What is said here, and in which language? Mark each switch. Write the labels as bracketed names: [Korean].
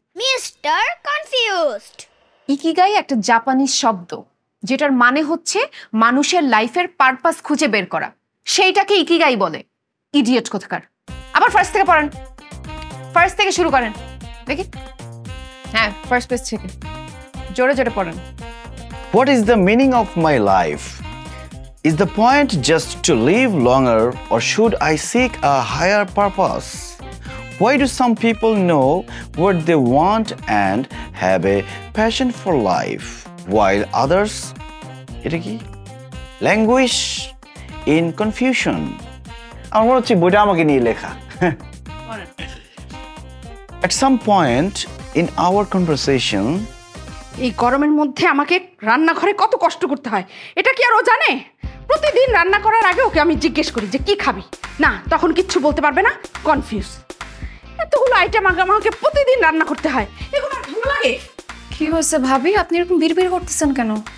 [English] Mr. Confused. [Bangla] Ikigai একটা Japanese শব্দ, যেটার মানে হচ্ছে মানুষের লাইফের পারপাস খুঁজে বের করা, সেইটাকে ইকিগাই বলে। ইডিয়েট কোথাকার। আবার ফার্স্ট থেকে পড়েন, ফার্স্ট থেকে শুরু করেন দেখি। হ্যাঁ ফার্স্ট পেজ থেকে জোরে জোরে পড়েন। [English] What is the meaning of my life? Is the point just to live longer, or should I seek a higher purpose? Why do some people know what they want and have a passion for life, while others languish in confusion? [Bangla] আমার মনে হচ্ছে বইটা আমাকে নিয়ে লেখা। [English] At some point in our conversation, [Bangla] এই গরমের মধ্যে আমাকে রান্নাঘরে কত কষ্ট করতে হয়, এটা কি আর ও জানে? প্রতিদিন রান্না করার আগে ওকে আমি জিজ্ঞেস করি যে কি খাবি, না তখন কিচ্ছু বলতে পারবে না, কনফিউজ। এতগুলো আইটেম আগে আমাকে প্রতিদিন রান্না করতে হয়, এগুলো আর ভালো লাগে? কি হয়েছে ভাবি, আপনি এরকম বিড়বিড় করতেছেন কেন?